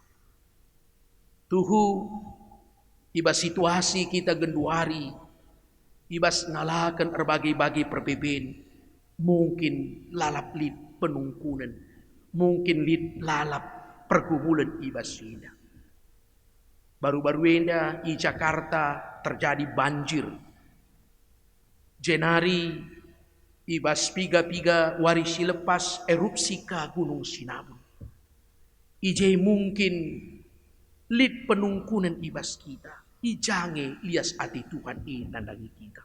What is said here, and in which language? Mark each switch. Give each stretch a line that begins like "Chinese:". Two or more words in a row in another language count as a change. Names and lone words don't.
Batak Karo: Tuhu ibas situasi kita genduari. Ibas ngalakan
Indonesian: berbagai-bagai perbedaan.
Batak Karo: Mungkin lalap lid penungkunan. Mungkin lid lalap pergumulan ibas ina.
Indonesian: Baru-baru enda di Jakarta terjadi banjir.
Batak Karo: Jenari ibas piga-piga warisi lepas erupsi ka Gunung Sinabung. Ije mungkin lid penungkunan ibas kita. Ijange lias ati Tuhan nandangi kita.